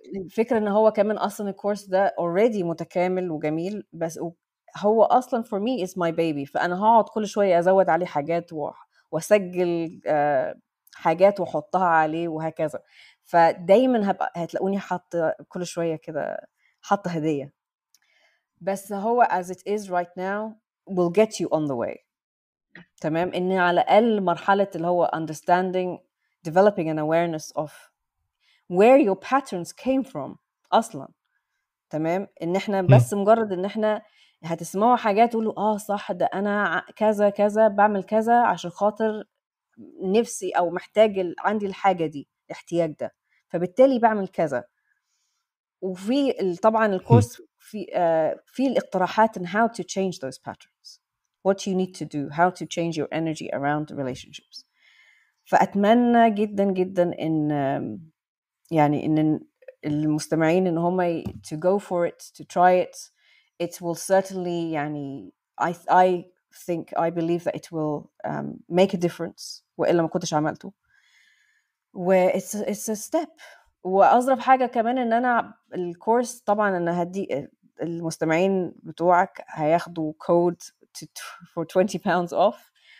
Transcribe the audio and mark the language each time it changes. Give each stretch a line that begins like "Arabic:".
Arabic: والفكره ان هو كمان اصلا الكورس ده already متكامل وجميل، بس هو اصلا
English: for me is my baby،
Arabic: فانا هقعد كل شويه ازود عليه حاجات واسجل حاجات واحطها عليه وهكذا. فدايما هتلاقوني حاطه كل شويه كده حاطه هديه. بس هو
English: as it is right now will get you on the way.
Arabic: تمام، ان على الاقل مرحله اللي هو
English: understanding developing an awareness of where your patterns came from
Arabic: اصلا. تمام، ان احنا بس مجرد ان احنا هتسمعوا حاجات تقولوا صح ده انا كذا كذا بعمل كذا عشان خاطر نفسي او محتاج عندي الحاجه دي الاحتياج ده، فبالتالي بعمل كذا. وفي طبعا الكورس في الاقتراحات
English: in how to change those patterns, what you need to do, how to change your energy around relationships.
Arabic: فأتمنى جدا جدا إن يعني إن المستمعين إن هم
English: to go for it, to try it. It will certainly
Arabic: يعني
English: I think I believe that it will make a difference
Arabic: وإلا ما كنتش عملته.
English: it's a step.
Arabic: وأظرف حاجة كمان إن أنا الكورس طبعا أنا هدي المستمعين بتوعك هياخدوا كود
English: for 20 pounds off.